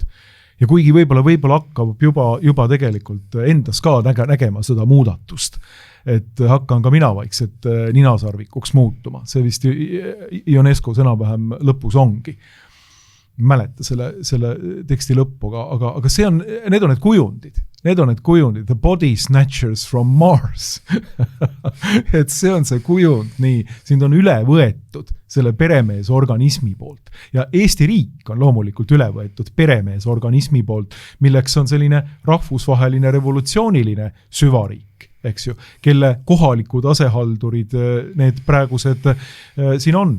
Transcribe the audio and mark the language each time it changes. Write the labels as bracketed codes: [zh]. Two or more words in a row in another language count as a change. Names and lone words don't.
[et] Ja kuigi võib-olla hakkab juba tegelikult endas ka nägema seda muudatust, et hakkan ka mina vaikselt ninasarvikuks muutuma. See vist Ionescu sõnavähem lõpus ongi. Mäleta selle teksti lõppu, aga need on need kujundid. Need on need kujundid, [en] the body snatchers from Mars. [et] Et see on see kujund, nii, sind on üle võetud selle peremeesorganismi poolt. Ja Eesti riik on loomulikult üle võetud peremeesorganismi poolt, milleks on selline rahvusvaheline revolutsiooniline süvariik, eks ju, kelle kohalikud asehaldurid need praegused siin on.